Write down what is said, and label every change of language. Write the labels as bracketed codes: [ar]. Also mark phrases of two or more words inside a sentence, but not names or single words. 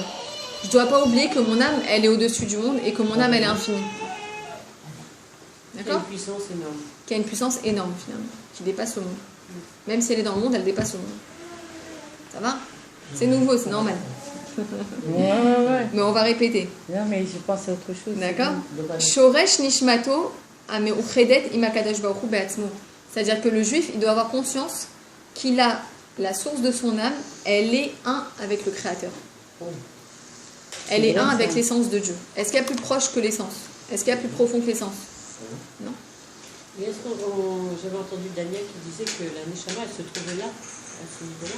[fr] Je ne dois pas oublier que mon âme, elle est au-dessus du monde et que mon âme, elle est infinie. D'accord? Qui a une puissance énorme. Qui a une puissance énorme, finalement. Qui dépasse le monde. Même si elle est dans le monde, elle dépasse le monde. Ça va? C'est nouveau, c'est normal. Ouais. Mais on va répéter. Non, mais je pense à autre chose. D'accord? [he] שורש נשמתו המיוחדת עם הקדוש ברוך הוא בעצמו. [fr] C'est-à-dire que le juif, il doit avoir conscience qu'il a la source de son âme, elle est un avec le Créateur. Elle est un avec l'essence de Dieu. Est-ce qu'il y a plus proche que l'essence? Est-ce qu'il y a plus profond que l'essence? Non. Et est-ce que j'avais entendu Daniel qui disait que la Neshama, elle se trouvait là, à ce niveau-là?